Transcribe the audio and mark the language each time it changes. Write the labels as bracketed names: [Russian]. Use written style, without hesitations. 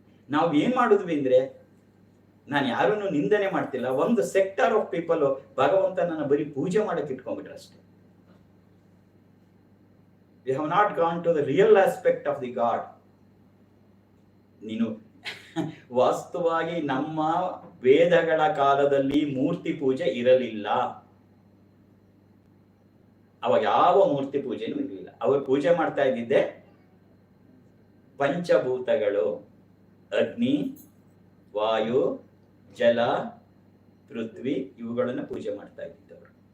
[Kannada] ನಾವು ಏನ್ ಮಾಡಿದ್ವಿ ಅಂದ್ರೆ, ನಾನು ಯಾರನ್ನು ನಿಂದನೆ ಮಾಡ್ತಿಲ್ಲ, ಒಂದು [English] sector of people [Kannada] ಭಗವಂತನನ್ನ ಬರೀ ಪೂಜೆ ಮಾಡಕ್ಕೆ ಇಟ್ಕೊಂಡ್ಬಿಟ್ರೆ ಅಷ್ಟೇ. [English] We have not gone to the real aspect of the God. [Kannada] ನೀನು ವಾಸ್ತವವಾಗಿ ನಮ್ಮ ವೇದಗಳ ಕಾಲದಲ್ಲಿ ಮೂರ್ತಿ ಪೂಜೆ ಇರಲಿಲ್ಲ. ಅವಾಗ ಯಾವ ಮೂರ್ತಿ ಪೂಜೆನೂ ಇರಲಿಲ್ಲ. ಅವರು ಪೂಜೆ ಮಾಡ್ತಾ ಇದ್ದಿದ್ದೆ ಪಂಚಭೂತಗಳು, ಅಗ್ನಿ, ವಾಯು, ಜಲ, ಪೃಥ್ವಿ, ಇವುಗಳನ್ನು ಪೂಜೆ ಮಾಡ್ತಾ ಇದ್ದಿದ್ದವರು.